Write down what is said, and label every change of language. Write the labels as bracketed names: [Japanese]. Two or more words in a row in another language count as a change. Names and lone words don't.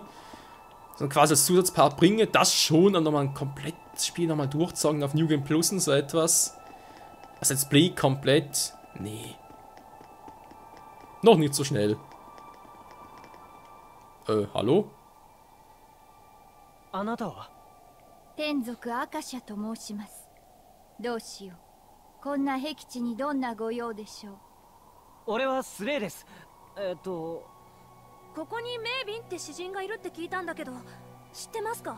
[German] So quasi als Zusatzpart bringe, das schon, dann nochmal ein komplettes Spiel nochmal durchzocken auf [English] New Game Plus [German] und so etwas. Das [English] Let's Play [German] komplett, nee. Noch nicht so schnell. Hallo? [Japanese] あなたは天族アカシャと申します。どうしよう。こんな僻地にどんなご用でしょう。俺はスレイです。ここにメイビンって詩人がいるって聞いたんだけど、知ってますか？